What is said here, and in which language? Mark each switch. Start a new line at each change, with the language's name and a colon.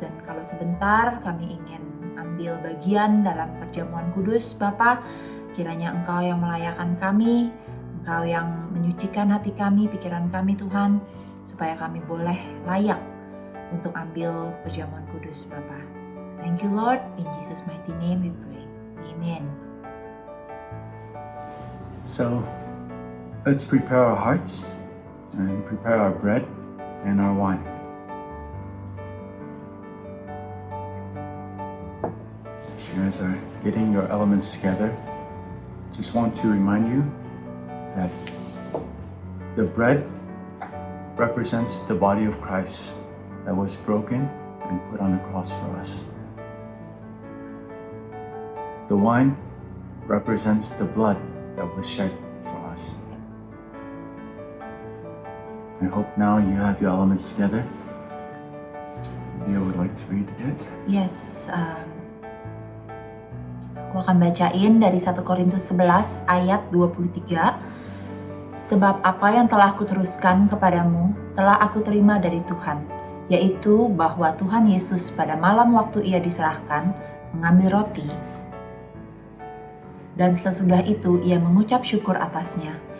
Indonesian: Dan kalau sebentar kami ingin ambil bagian dalam perjamuan kudus Bapa, kiranya Engkau yang melayakan kami, Engkau yang menyucikan hati kami, pikiran kami Tuhan, supaya kami boleh layak untuk ambil perjamuan kudus Bapa.
English: Thank you Lord, in Jesus mighty name we pray. Amen. So let's prepare our hearts and prepare our bread and our wine. As you guys are getting your elements together, just want to remind you that the bread represents the body of Christ that was broken and put on the cross for us. The wine represents the blood that was shed for us. I hope now you have your elements together. Leah would like to read it.
Indonesian: Yes, aku akan bacain dari 1 Korintus 11 ayat 23. Sebab apa yang telah aku teruskan kepadamu telah aku terima dari Tuhan, yaitu bahwa Tuhan Yesus pada malam waktu Ia diserahkan mengambil roti, dan sesudah itu Ia mengucap syukur atasnya.